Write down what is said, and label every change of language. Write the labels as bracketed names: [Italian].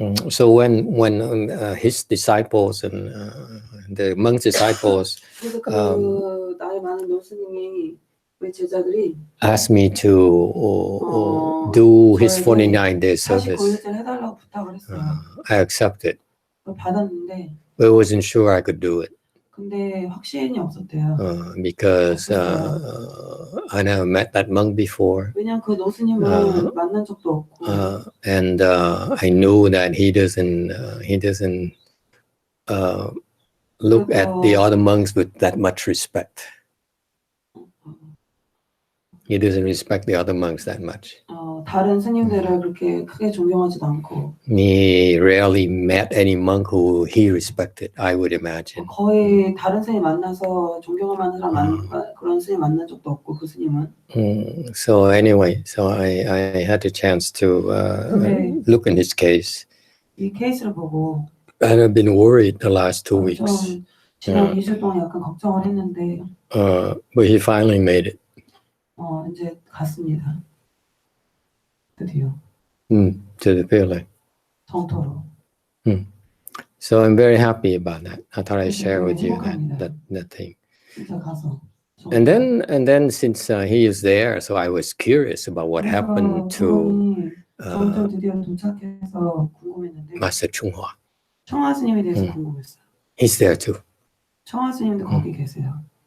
[English] So when his disciples and the monks' disciples [Korean] 나이 많은 노스님이 우리 제자들이 [English] asked me to do his 49-day service, [Korean] 해달라고 부탁을 했어요. [English] I accepted. [Korean] 받았는데. [English] But I wasn't sure I could do it. [Korean] 근데 확신이 없었대요. [English] Because I never met that monk before. [Korean] 왜냐면 그 노스님을 만난 적도 없고. [English] And I knew that he doesn't look at the other monks with that much respect. He doesn't respect the other monks that much. [Korean] 다른 스님들을 그렇게 크게 존경하지도 않고. [English] He rarely met any monk who he respected, I would imagine. [Korean] 거의 다른 스님 만나서 존경할 만한 사람 그런 스님 만난 적도 없고 그 스님은. [English] So anyway, so I had a chance to look in his case. [Korean] 이 케이스를 보고. [English] And I've been worried the last 2 weeks. [Korean] 지난 2주 동안 약간 걱정을 했는데. [English] But he finally made it. [Korean] 이제 갔습니다. 드디어. [English] To the Pele. [Korean] 정토로. [English] So I'm very happy about that. I thought I'd share with you that thing. [Korean] 진짜 가서. [English] And then since he is there, so I was curious about what happened to [Korean] 드디어 도착해서 궁금했는데. [English] Master YongHua. [Korean] 청하 스님에 대해서 궁금했어요. [English] He's there too. [Korean] 청하 스님도 거기 계세요.